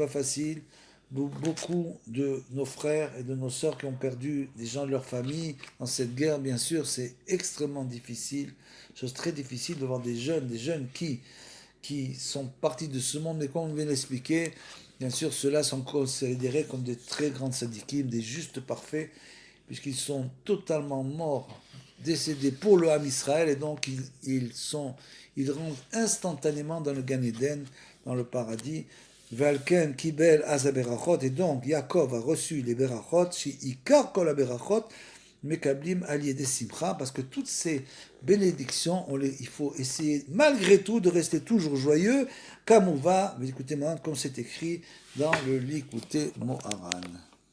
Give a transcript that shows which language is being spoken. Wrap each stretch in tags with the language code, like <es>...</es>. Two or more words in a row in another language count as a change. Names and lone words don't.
<fr>Beaucoup de nos frères et de nos sœurs qui ont perdu des gens de leur famille dans cette guerre, bien sûr, c'est extrêmement difficile, chose très difficile de voir des jeunes qui sont partis de ce monde, mais comme on vient d'expliquer, bien sûr, ceux-là sont considérés comme des très grands sadikim, des justes parfaits, puisqu'ils sont totalement morts, décédés pour le</fr> <he>עם ישראל,</he> <fr>et donc ils rentrent instantanément dans le Gan Eden, dans le paradis.</fr> <he>ולכן קיבל את הברכות,</he> <fr>et donc Yaakov a reçu les berachot, chez</fr> <he>עיקר כל ברכות מקבלים על ידי שמחה,</he> <fr>parce que toutes ces bénédictions, il faut essayer malgré tout de rester toujours joyeux, comme on va, écoutez maintenant, comme c'est écrit dans le Likutei Moharan.</fr>